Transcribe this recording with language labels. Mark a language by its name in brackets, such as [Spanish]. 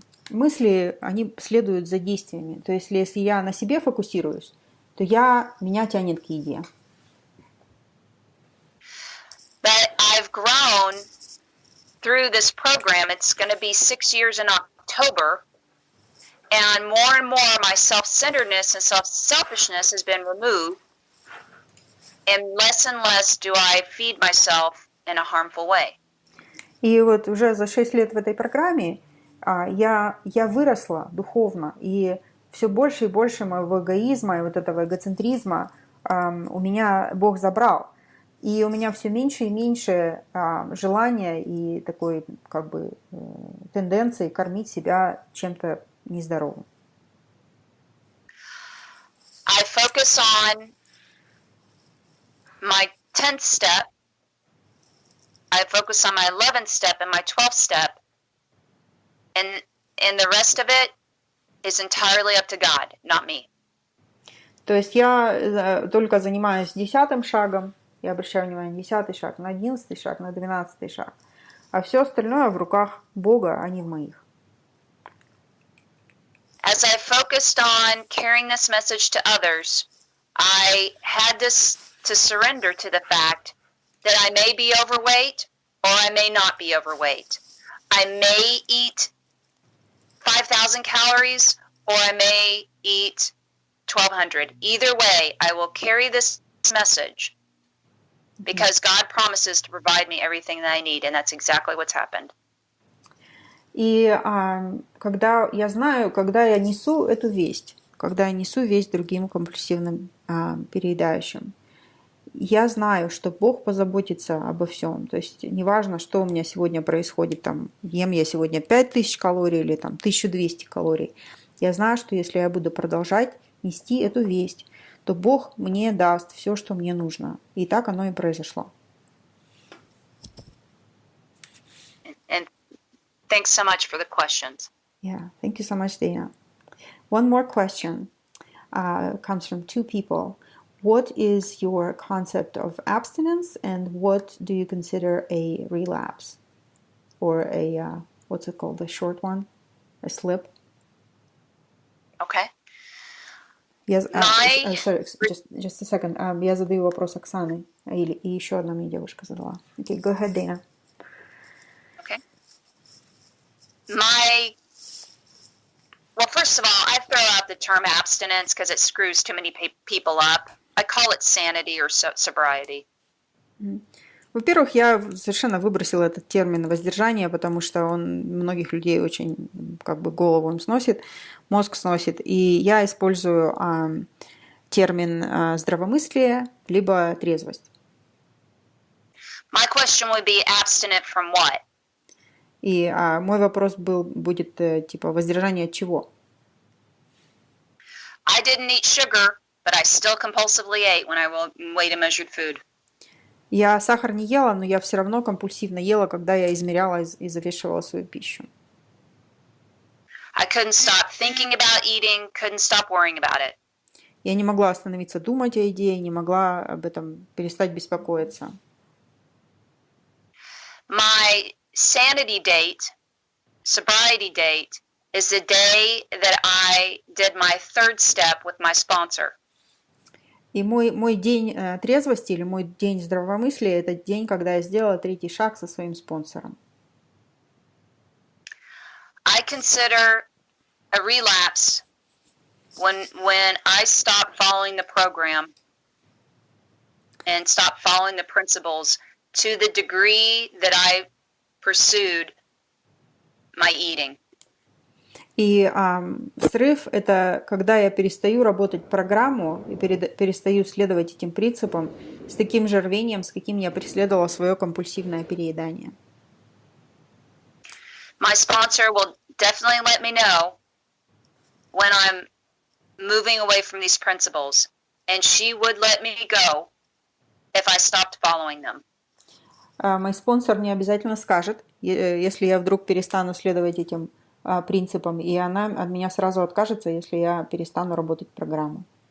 [Russian] Мысли, они следуют за действиями. То есть, если я на себе фокусируюсь, то меня тянет к еде. [English] But I've grown through this program. It's going to be 6 years in October. And more my self-centeredness and selfishness has been removed. And less do I feed myself in a harmful way. [Russian] И вот уже за 6 лет в этой программе я выросла духовно, и все больше и больше моего эгоизма и вот этого эгоцентризма у меня Бог забрал. И у меня все меньше и меньше желания и такой как бы тенденции кормить себя чем-то нездоровым. [English] I focus on my 10th step. I focus on my 11th step and my 12th step. And the rest of it is entirely up to God, not me. [Russian] То есть я только занимаюсь 10-м шагом, я обращаю внимание на 10-й шаг, на 11-й шаг, на 12-й шаг. А все остальное в руках Бога, а не в моих. [English] As I focused on carrying this message to others, I had to surrender to the fact that I may be overweight or I may not be overweight. I may eat 5,000 calories or I may eat 1,200. Either way, I will carry this message because God promises to provide me everything that I need, and that's exactly what's happened. [Russian] И когда я знаю, когда я несу эту весть, когда я несу весть другим компульсивным переедающим, я знаю, что Бог позаботится обо всем. То есть неважно, что у меня сегодня происходит, там, ем я сегодня 5000 калорий или там, 1200 калорий. Я знаю, что если я буду продолжать нести эту весть, то Бог мне даст все, что мне нужно. И так оно и произошло. [English] And thanks so much for the questions. Yeah, thank you so much, Dayna. One more question comes from 2 people. What is your concept of abstinence, and what do you consider a relapse? Or a, what's it called, a short one? A slip? Okay. Yes, sorry, just a second. [Russian] Я задаю вопрос Оксаны. И еще одна мне девушка задала. [English] Okay, go ahead, Dayna. Okay. Well, first of all, I throw out the term abstinence because it screws too many people up. I call it sanity or sobriety. [Russian] Во-первых, я совершенно выбросила этот термин воздержание, потому что он многих людей очень как бы голову им сносит, мозг сносит. И я использую термин здравомыслие либо трезвость. [English] My question would be abstinent from what? [Russian] И мой вопрос будет типа воздержание от чего? [English] I didn't eat sugar, but I still compulsively ate when I weighed and measured food. [Russian] Я сахар не ела, но я все равно компульсивно ела, когда я измеряла и завешивала свою пищу. [English] I couldn't stop thinking about eating, couldn't stop worrying about it. [Russian] Я не могла остановиться думать о еде, не могла об этом перестать беспокоиться. [English] My sanity date, sobriety date, is the day that I did my third step with my sponsor. [Russian] И мой день трезвости или мой день здравомыслия – это день, когда я сделала третий шаг со своим спонсором. [English] I consider a relapse when I stop following the program and stop following the principles to the degree that I pursued my eating. [Russian] И срыв – это когда я перестаю работать программу и перестаю следовать этим принципам с таким же рвением, с каким я преследовала свое компульсивное переедание. [English] My sponsor will definitely let me know when I'm moving away from these principles, and she would let me go if I stopped following them. [Russian] Мой спонсор мне обязательно скажет, если я вдруг перестану следовать этим принципам, и она от меня сразу откажется, если я перестану работать программу.